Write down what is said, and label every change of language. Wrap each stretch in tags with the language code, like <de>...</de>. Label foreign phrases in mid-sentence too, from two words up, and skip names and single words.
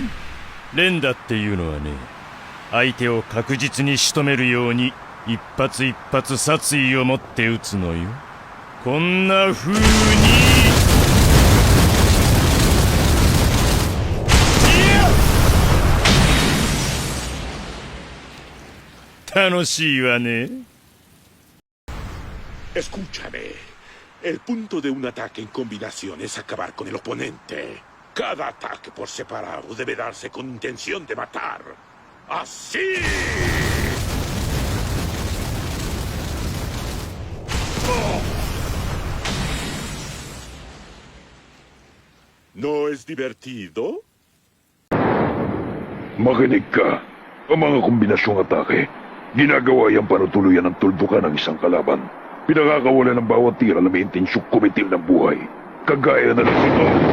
<ja>連打っていうのはね、相手を確実に仕留めるように一発一発殺意を持って撃つのよ。こんな風に。楽しいわね。</ja> <es>Escúchame. El punto de un ataque en combinación es acabar con el oponente. Cada ataque por separado debe darse con intención de matar. ¡Así! ¿No es divertido?</es> <tl>Makinig ka. Ang mga kombinasyong atake, ginagawa yan para tuluyan ang tuldukan ng isang kalaban. Pinakakawalan ng bawat tira na may intensyong kumitil ng buhay. Kagaya na lang ito.</tl>